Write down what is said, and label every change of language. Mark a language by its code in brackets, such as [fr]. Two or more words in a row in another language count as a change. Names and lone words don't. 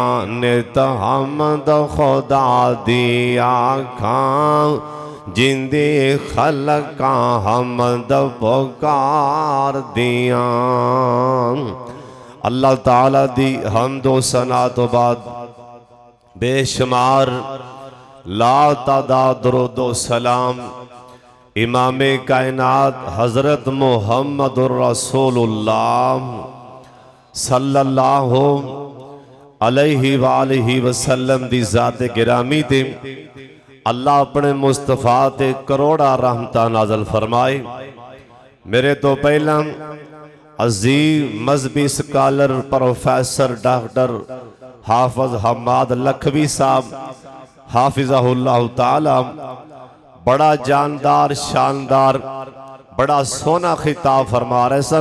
[pa] نت حمد خدا دی آکھاں جندی خلقا حمد پکار دیاں. اللہ تعالیٰ دی حمدو ثنا توں بعد بے شمار لا تعداد درودو سلام امام کائنات حضرت [ar] محمد رسول الله صلى الله عليه وآله وسلم [pa] دی ذات گرامی تے اللہ اپنے مصطفیٰ تے کروڑاں رحمتاں نازل فرمائے. میرے توں پہلاں عزیز مذہبی سکالر پروفیسر ڈاکٹر حافظ حماد لکھوی صاحب [ar] حفظه الله تعالى [pa] بڑا جاندار شاندار بڑا سونا خطاب فرما رہے سن.